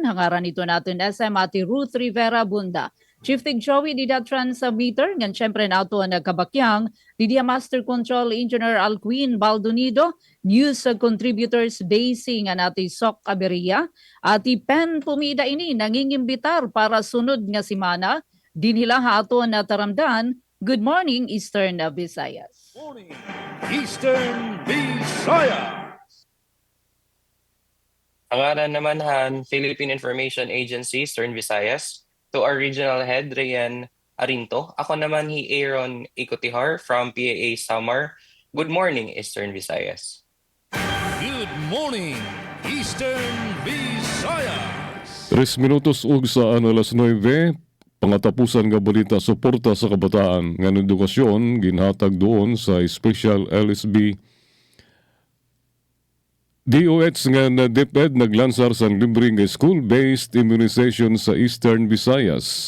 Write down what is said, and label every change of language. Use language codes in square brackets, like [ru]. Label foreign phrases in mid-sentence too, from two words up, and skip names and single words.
[war] Hangaran ito natin SM Ati Ruth Rivera Bunda. Chief Tig Joey Dida Transmitter, ngan syempre nato na kabakyang, Didia Master Control Engineer Alquin Baldonido, News Contributors Daisy nga nati Sok Aberia, ati Pen Pumida ini nangingimbitar para sunod nga simana, dinila hato na taramdan, [en] Good Morning Eastern Visayas. Morning, Eastern Visayas. [war] Pangalan naman han Philippine Information Agency, Eastern Visayas. [en] To our regional head, Rian Arinto. [war] Ako naman hi Aaron Ikotihar from PAA Samar. [en] Good morning, Eastern Visayas. Good morning, Eastern Visayas. [war] 3 minutos ug sa alas 9, pangatapusan nga balita suporta sa kabataan nga edukasyon ginhatag doon sa Special LSB DOH nga na DepEd naglansar sa libreng [en] school-based immunization [war] sa Eastern Visayas.